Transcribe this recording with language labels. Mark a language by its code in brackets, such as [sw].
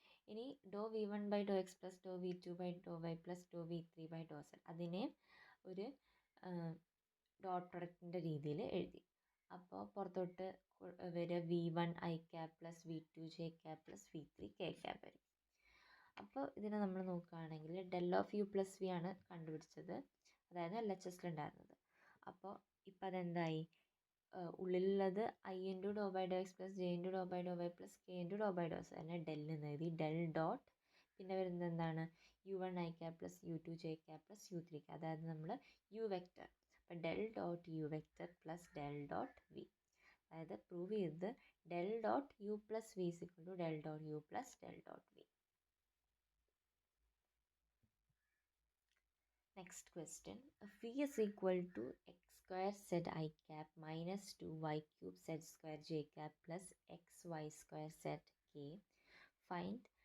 [ml] ഇനി ഡോ v1 / ഡോ X + ഡോ v2 / ഡോ Y + ഡോ v3 / dou Z അതിനെ ഒരു ഡോട്ട് പ്രൊഡക്റ്റിൻ്റെ രീതിയിൽ എഴുതി. അപ്പോൾ പുറത്തോട്ട് വരിക [en] v1i cap plus v2j cap plus v3k cap [ml] ആയിരിക്കും. അപ്പോൾ ഇതിനെ നമ്മൾ നോക്കുകയാണെങ്കിൽ del of u plus V ആണ് കണ്ടുപിടിച്ചത്, അതായത് LHS ഉണ്ടായിരുന്നത്. അപ്പോൾ ഇപ്പം അതെന്തായി? ഉള്ളിലുള്ളത് i into Dr by Dr X + j into Dr by Dr Y + k into Dr by dou Z അതിനെ ഡെൽ എന്ന് എഴുതി. ഡെൽ ഡോട്ട് പിന്നെ വരുന്നത് എന്താണ്? [en] u1i cap plus u2j cap plus u3k, [ml] അതായത് നമ്മൾ യു വെക്റ്റർ. അപ്പോൾ [en] Del dot U vector plus del dot V, അതായത് prove ചെയ്തത് del dot U plus V is equal to del dot U plus del dot V. Next question. V is equal to x square z I cap minus 2y cube z square j cap plus xy square z k. Find